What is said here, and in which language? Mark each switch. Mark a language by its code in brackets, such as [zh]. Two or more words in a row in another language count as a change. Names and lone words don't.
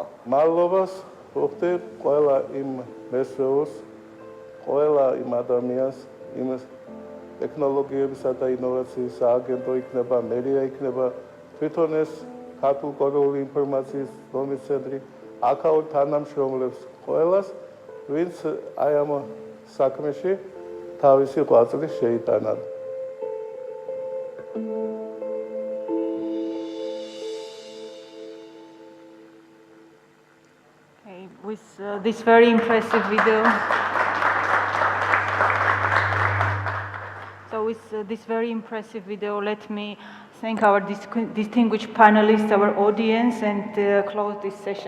[ka] მადლობას ვუხდით ყველა იმ მესვეულს, ყველა იმ ადამიანს, იმ ტექნოლოგიებისა და ინოვაციის სააგენტო იქნება, მერია იქნება, თვითონ ეს ქართულ კორეული ინფორმაციის დონის ცენტრი აქაურ თანამშრომლებს ყველას, ვინც აი ამ საქმეში თავისი ღვაწლი შეიტანა. [en] Okay, with this very impressive video. So with this very impressive video, let me thank our distinguished panelists, our audience, and close this session.